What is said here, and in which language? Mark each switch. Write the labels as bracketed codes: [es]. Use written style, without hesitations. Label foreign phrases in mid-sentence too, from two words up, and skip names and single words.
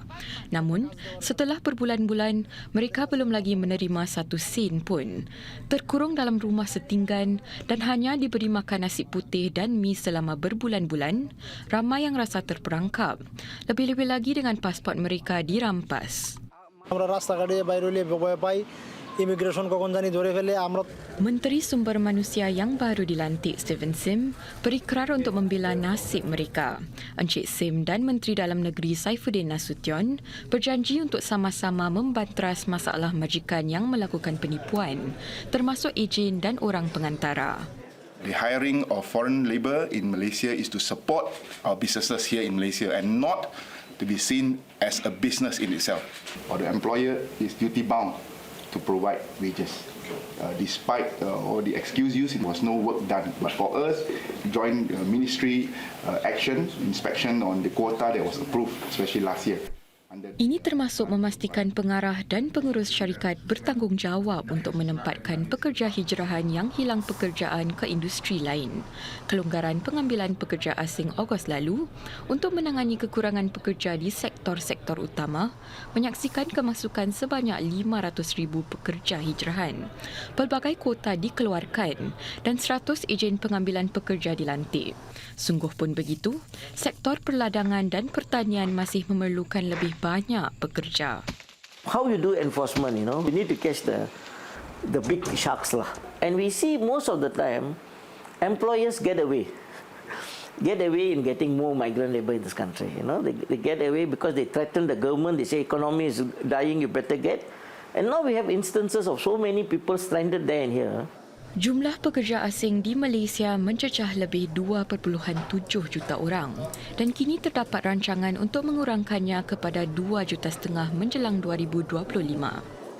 [ms] Namun, setelah berbulan-bulan, mereka belum lagi menerima 1 sen pun. Terkurung dalam rumah setinggan dan hanya diberi makan nasi putih dan mi selama berbulan-bulan, ramai yang rasa terperangkap. Lebih-lebih lagi dengan pasport mereka dirampas. [bn] আমরা রাস্তা ঘাটে বাইরে হলে ভয় পাই ইমিগ্রেশন কখন জানি ধরে ফেলে আমরা [ms] Menteri Sumber Manusia yang baru dilantik, Steven Sim, berikrar untuk membela nasib mereka. Encik Sim dan Menteri Dalam Negeri Saifuddin Nasution berjanji untuk sama-sama membantras masalah majikan yang melakukan penipuan, termasuk ejen dan orang pengantara. [en] The hiring of foreign labour in Malaysia is to support our businesses here in Malaysia and not to be seen as a business in itself. Or the employer is duty bound to provide wages. Despite all the excuse used, it was no work done. But for us, joint ministry action, inspection on the quota that was approved, especially last year. [ms] Ini termasuk memastikan pengarah dan pengurus syarikat bertanggungjawab untuk menempatkan pekerja hijrahan yang hilang pekerjaan ke industri lain. Kelonggaran pengambilan pekerja asing Ogos lalu untuk menangani kekurangan pekerja di sektor-sektor utama menyaksikan kemasukan sebanyak 500,000 pekerja hijrahan. Pelbagai kuota dikeluarkan dan 100 ejen pengambilan pekerja dilantik. Sungguh pun begitu, sektor perladangan dan pertanian masih memerlukan lebih banyak pekerja. [en] How you do enforcement, we need to catch the big sharks lah. And we see most of the time, employers get away in getting more migrant labour in this country. They get away because they threaten the government. They say economy is dying, you better get. And now we have instances of so many people stranded there and here. [ms] Jumlah pekerja asing di Malaysia mencecah lebih 2.7 juta orang dan kini terdapat rancangan untuk mengurangkannya kepada 2,5 juta menjelang 2025.